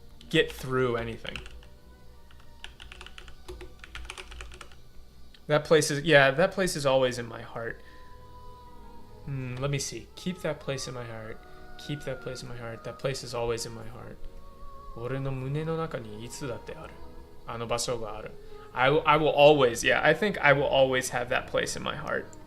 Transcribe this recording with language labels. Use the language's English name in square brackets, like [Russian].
[English] Get through anything. That place is always in my heart. Let me see. Keep that place in my heart. Keep that place in my heart. That place is always in my heart. [Japanese] 俺の胸の中にいつだってある。あの場所がある。 [English] I will always, yeah, I think I will always have that place in my heart.